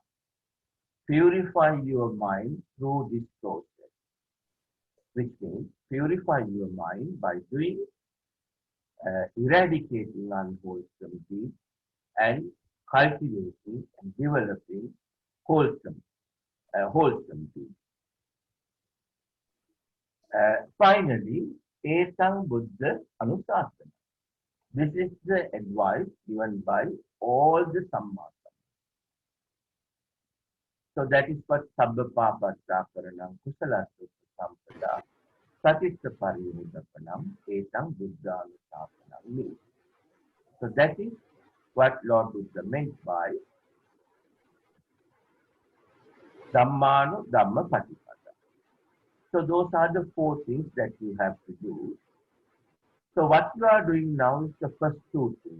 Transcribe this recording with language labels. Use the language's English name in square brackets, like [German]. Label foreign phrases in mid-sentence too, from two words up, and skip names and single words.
[English] Purify your mind through this process, which means purify your mind by doing eradicating unwholesome deeds and cultivating and developing wholesome deeds. Finally, [Pali] Etang Buddha Anusasana. [English] This is the advice given by all the Sammasammas. So that is what [Pali] Sabba Papa Sakaranam Kusala Sampada Satitya Pariyodapanam Etang Buddha Anusasana [English] means. So that is what Lord Buddha meant by [Pali] Dhammano Dhamma Patipada. [English] So those are the four things that you have to do. So what you are doing now is the first two things.